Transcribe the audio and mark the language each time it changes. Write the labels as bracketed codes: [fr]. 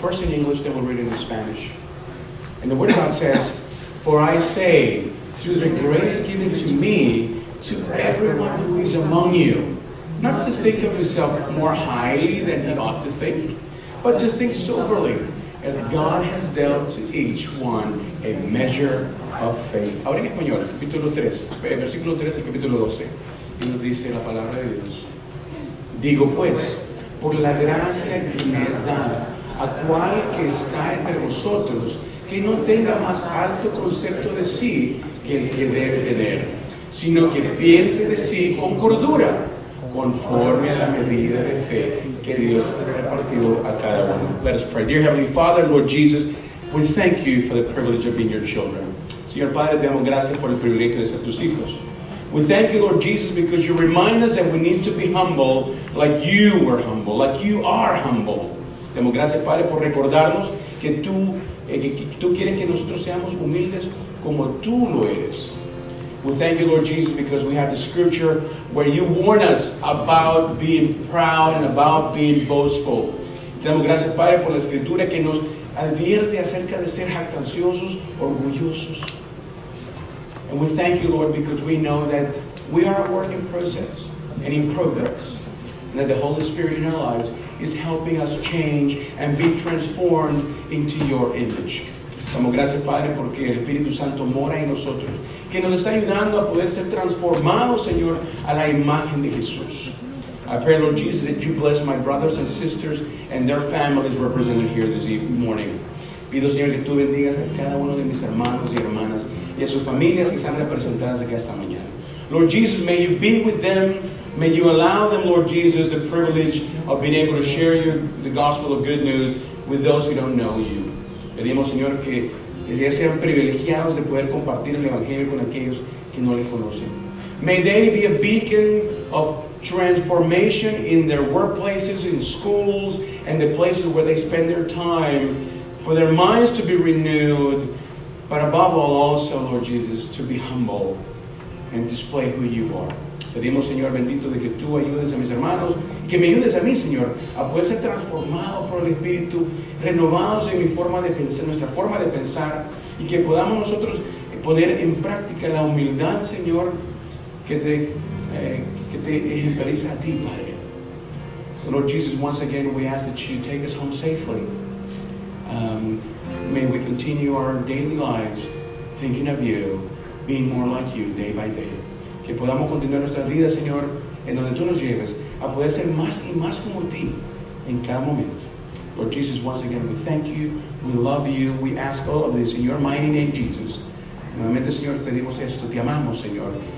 [en] First in English, then we'll read it in Spanish. And the Word of God says, for I say, through the grace given to me, to everyone who is among you, not to think of himself more highly than he ought to think, but to think soberly, as God has dealt to each one a measure of faith. [es] Ahora en español, capítulo 3, versículo 3 del capítulo 12. Y nos dice la palabra de Dios. Digo pues, por la gracia que me es dada, a cual que está entre vosotros, que no tenga más alto concepto de sí que el que debe tener, sino que piense de sí con cordura, conforme a la medida de fe que Dios ha repartido a cada uno. [en] Let us pray. Dear Heavenly Father, Lord Jesus, we thank you for the privilege of being your children. [es] Señor Padre, te damos gracias por el privilegio de ser tus hijos. [en] We thank you, Lord Jesus, because you remind us that we need to be humble like you were humble, like you are humble. [es] Te damos gracias, Padre, por recordarnos que tú quieres que nosotros seamos humildes como tú lo eres. [en] We thank you, Lord Jesus, because we have the scripture where you warn us about being proud and about being boastful. [es] Te damos gracias, Padre, por la escritura que nos advierte acerca de ser jactanciosos, orgullosos. [en] And we thank you, Lord, because we know that we are a work in process and in progress, and that the Holy Spirit in our lives is helping us change and be transformed into your image. [es] Damos gracias, Padre, porque el Espíritu Santo mora en nosotros, que nos está ayudando a poder ser transformados, Señor, a la imagen de Jesús. [en] I pray, Lord Jesus, that you bless my brothers and sisters and their families represented here this morning. [es] Pido, Señor, que tú bendigas a cada uno de mis hermanos y hermanas y a sus familias que están representadas aquí esta mañana. [en] Lord Jesus, may you be with them. May you allow them, Lord Jesus, the privilege of being able to share the gospel of good news with those who don't know you. [es] Pedimos, Señor, que ellos sean privilegiados de poder compartir el Evangelio con aquellos que no le conocen. [en] May they be a beacon of transformation in their workplaces, in schools, and the places where they spend their time, for their minds to be renewed, but above all also, Lord Jesus, to be humble and display who you are. [es] Pedimos, Señor bendito, de que tú ayudes a mis hermanos y que me ayudes a mí, Señor, a poder ser transformado por el Espíritu, renovados en mi forma de pensar, nuestra forma de pensar, y que podamos nosotros poner en práctica la humildad, Señor, que te ejemplariza a ti, Padre. [en] So, Lord Jesus, once again, we ask that you take us home safely. May we continue our daily lives thinking of you, being more like you day by day. [es] Que podamos continuar nuestras vidas, Señor, en donde tú nos lleves, a poder ser más y más como ti en cada momento. [en] Lord Jesus, once again, we thank you, we love you, we ask all of this in your mighty name, Jesus. [es] Nuevamente, Señor, pedimos esto, te amamos, Señor, y pedimos esto y mucho más, en tu nombre, Jesús. Amén.